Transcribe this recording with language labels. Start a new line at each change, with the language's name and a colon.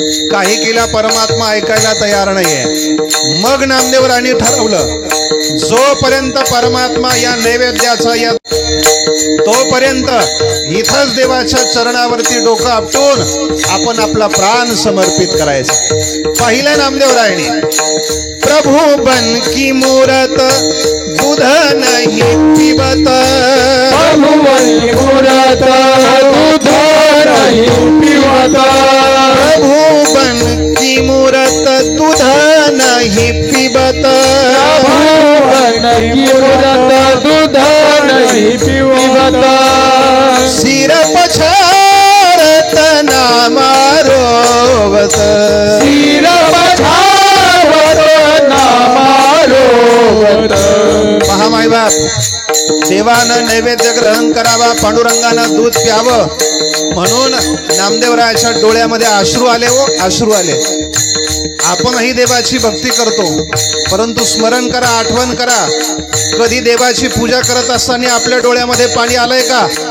Marathi: काही केला परमात्मा ऐकायला तयार नाहीये. मग नामदेवरायांनी ठरवलं, जोपर्यंत परमात्मा या नैवेद्याचा या तोपर्यंत इथंच देवाच्या चरणावरती डोकं आपटून आपण आपला प्राण समर्पित करायचा. पहिल्या नामदेवरायांनी,
Hindi: प्रभु बन की मूरत दूध नहीं पीबत, प्रभु बन की मूरत दूध नहीं पीबत, प्रभु बन की मूरत दूध नहीं पीबत, प्रभु बन की मूरत दूध नहीं पीबत, सिर पछारत नामा रोवत, सिर पछारत नामा रोवत.
Marathi: पहा मायबाप, देवानं नैवेद्य ग्रहण करावा, पांडुरंगानं दूध प्यावं म्हणून नामदेवरायाच्या डोळ्यामध्ये अश्रू आले. हो अश्रू आले. आपणही देवाची भक्ती करतो, परंतु स्मरण करा, आठवण करा, कधी देवाची पूजा करत असताना आपल्या डोळ्यामध्ये पाणी आलंय का?